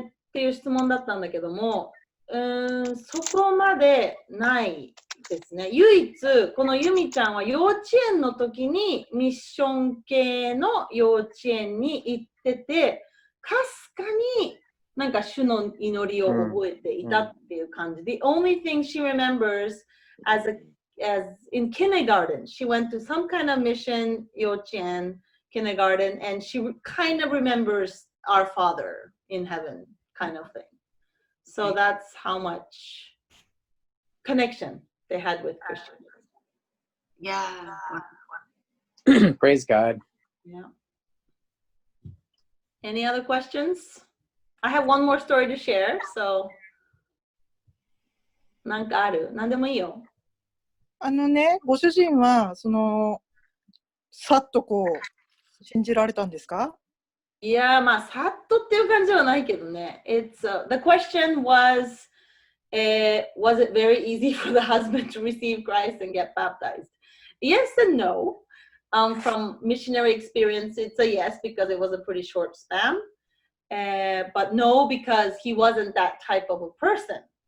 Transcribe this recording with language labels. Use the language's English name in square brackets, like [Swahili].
[Japanese] っていう質問だったんだけども、そこまでないですね。唯一、このゆみちゃんは幼稚園の時にミッション系の幼稚園に行ってて、かすかになんか主の祈りを覚えていたっていう感じ。 [English] The only thing she remembers as in kindergarten, she went to some kind of mission, 幼稚園, kindergarten, and she kind of remembers our Father in heaven kind of thing. So that's how much connection they had with Christians. Yeah. Praise God. Yeah. Any other questions? I have one more story to share, so [Japanese] なんかある？ [English] 何でもいいよ。 [Japanese] ご主人はさっとこう信じられたんですか？いや、まあ、さっとっていう感じではないけどね。 [English] The question was, was it very easy for the husband to receive Christ and get baptized? Yes and no. From missionary experience, it's a yes because it was a pretty short span. But no, because he wasn't that type of a person.